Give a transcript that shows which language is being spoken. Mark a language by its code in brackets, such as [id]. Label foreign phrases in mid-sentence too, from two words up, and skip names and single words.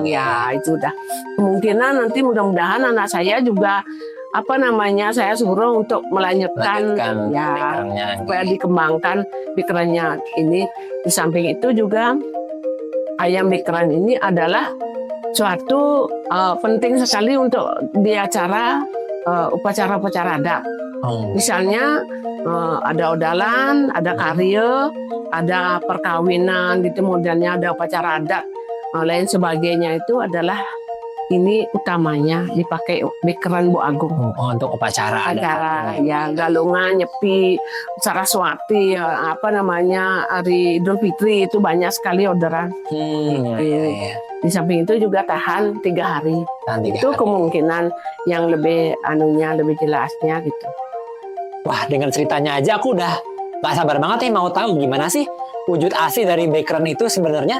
[id] Ya, itu udah kemungkinan nanti mudah-mudahan anak saya juga saya suruh untuk melanjutkan ya supaya dikembangkan bekerannya ini. Di samping itu juga ayam bekeran ini adalah suatu penting sekali untuk di acara upacara-upacara adat. Misalnya ada odalan, ada karya, ada perkawinan gitu, modelnya ada upacara adat, lain sebagainya itu adalah ini utamanya dipakai bekeran Bu Agung. Untuk upacara ya, galungan, nyepi, Saraswati, hari Idul Fitri itu banyak sekali orderan. Di samping itu juga tahan 3 hari. Itu kemungkinan yang lebih lebih jelasnya gitu. Wah, dengan ceritanya aja aku udah gak sabar banget mau tahu gimana sih wujud asli dari bekeran itu sebenarnya.